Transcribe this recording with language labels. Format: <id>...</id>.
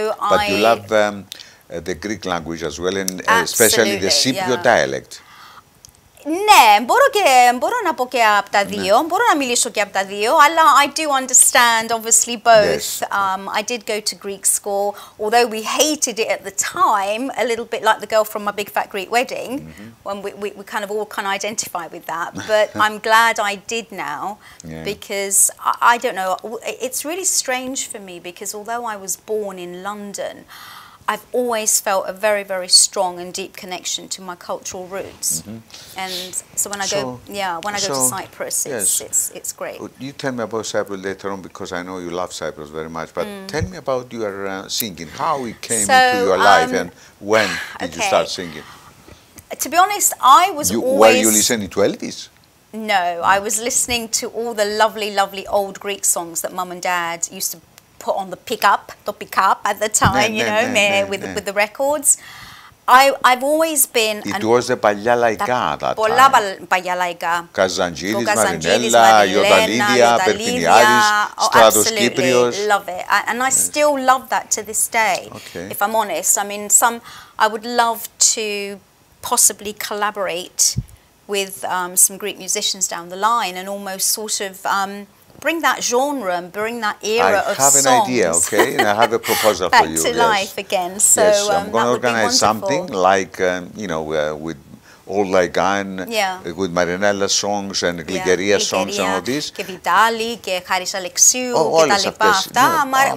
<en>But you love the Greek language as well, and especially the Cypriot dialect.</en> <el>Ναι, μπορώ να πω και από τα δύο, μπορώ να μιλήσω και από τα δύο, αλλά</el> <en>I do understand, obviously, both. I did go to Greek school, although we hated it at the time, a little bit like the girl from My Big Fat Greek Wedding, when we kind of all identify with that, but I'm glad I did now, because I don't know, it's really strange for me, because although I was born in London, I've always felt a very, very strong and deep connection to my cultural roots, and so when I go to Cyprus, it's great. You tell me about Cyprus later on, because I know you love Cyprus very much. But tell me about your singing. How it came into your life, and when did you start singing? To be honest, I was always. Were you listening to Elvis? No, I was listening to all the lovely, lovely old Greek songs that Mum and Dad used to put on the pickup at the time, you know, with the records. I've always been. It was the</en> <el>παλιά λαϊκά,</el> <en>that</en> <el>πολλά παλιά λαϊκά. Καζαντζίδης, Μαρινέλα, Ιορδαλίδια, Περτινιάδης, Στράτος Κύπριος.</el> <en>Love it, and I still love that to this day. If I'm honest, I mean, I would love to possibly collaborate with some Greek musicians down the line, and almost sort of. Bring that genre and bring that era of songs. I have an idea, okay? And I have a proposal for you. Back to life again. So I'm going to organize something like, you know, with Old Laigan, with Marinella songs and Glygeria songs and all this.</en> <el>Και Βιτάλη και Χάρης Αλεξίου και τα λοιπά αυτά.</el>